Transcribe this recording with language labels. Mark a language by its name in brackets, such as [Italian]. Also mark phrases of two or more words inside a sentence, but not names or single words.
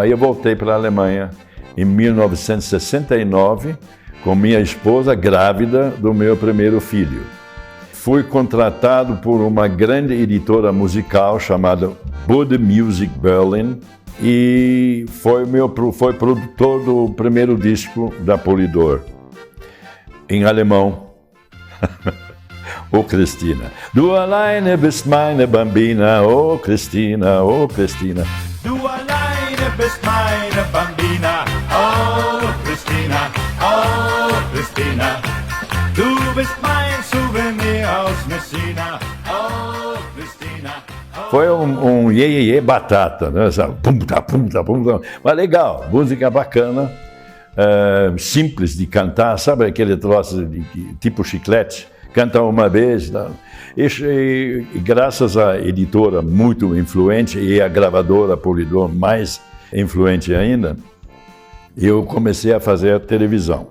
[Portuguese] Aí eu voltei para a Alemanha em 1969 com minha esposa grávida do meu primeiro filho. Fui contratado por uma grande editora musical chamada Bude Music Berlin e foi produtor do primeiro disco da Polydor, em alemão. [German] Oh Christina, du alleine bist meine Bambina, oh Christina, oh Christina. Du alleine bist meine Bambina, oh Christina, oh Christina. Du bist mein Souvenir aus Messina, oh Christina. [Portuguese] Foi um iê batata, né? Pum. Mas legal, música bacana, simples de cantar, sabe aquele troço tipo chiclete? Canta uma vez. Tá? E graças à editora muito influente e à gravadora Polydor mais influente ainda, eu comecei a fazer televisão.